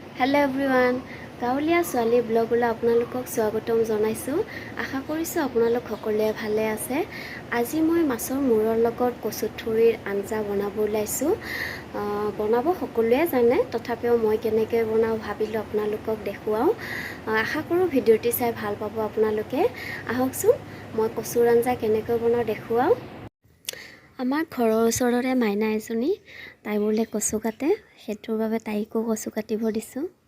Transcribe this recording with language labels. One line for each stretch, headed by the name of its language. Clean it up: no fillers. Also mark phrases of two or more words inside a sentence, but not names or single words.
English: Hello everyone
Assamese: গাঁৱলীয়া ছোৱালী ব্লগলৈ আপোনালোকক স্বাগতম জনাইছো আশা কৰিছো আপোনালোক সকলে ভালে আছে আজি মই মাছৰ মুৰৰ লগত কচুথুৰিৰ আঞ্জা বনাব লাইছো বনাব সকলোৱে জানে তথাপিও মই কেনেকৈ বনাও ভাবিলো आपनालोকক দেখুৱাও আশা কৰো ভিডিওটি চাই ভাল পাব आपनालोকে আহকচোন মই কচুৰ আঞ্জা কেনেকৈ বনাও দেখুৱাও আমাৰ ঘৰৰ ওচৰৰে মাইনা এজনী তাই বোলে কচু কাটে হেতুৰ বাবে তাইকো কচু কাটিব দিছো